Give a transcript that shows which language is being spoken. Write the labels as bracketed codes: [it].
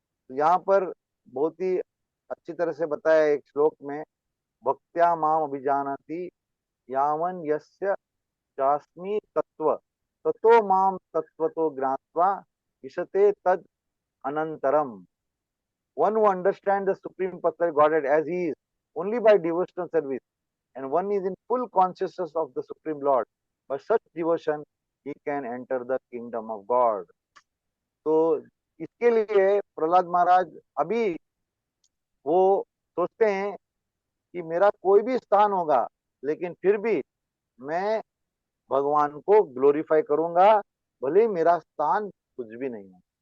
[hi] तो यहाँ पर बहुत ही अच्छी तरह से बताया है एक श्लोक में, [sa] भक्त्या माम अभिजानति यावन यस्य चास्मि तत्व ततो माम तत्वतो ज्ञात्वा ईशते तद अनंतरम। [en] One who understands the Supreme Personality of Godhead as He is only by devotional service, and one is in full consciousness of the Supreme Lord. By such devotion, he can enter the kingdom of God. [hi] तो इसके लिए प्रहलाद महाराज अभी वो सोचते हैं कि मेरा कोई भी स्थान होगा, लेकिन फिर भी मैं भगवान को ग्लोरीफाई करूंगा, भले ही मेरा स्थान कुछ भी नहीं है।